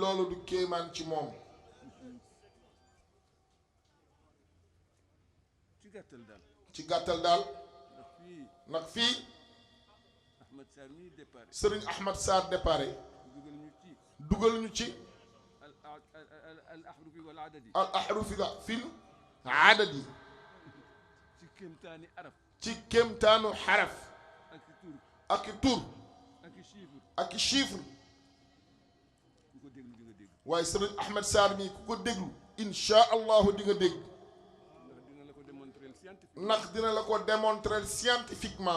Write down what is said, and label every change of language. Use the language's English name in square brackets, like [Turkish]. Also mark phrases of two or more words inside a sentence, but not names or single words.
[Wolof] loolu du kéemaan ci moom ci gàttal daal. ci gàttal daal ndax fii ndax fii Ahmed Sarr mii départ. Serigne Ahmed Sarr déparé dugal ñu ci. dugal ñu ci [Arabic] الأحرف والأعداد. الأحرف في الأعداد [Wolof] ci kéemtaani arab. ci kéemtaanu xaraf ak i tur. ak i tur ak i chiffre. ak i chiffre ku ko déglu di nga dégg. waaye Serigne Ahmed Sarr mii ku ko déglu [Arabic] إن شاء الله [Wolof] di nga dégg ndax dina la ko [French] démontrer scientifiquement.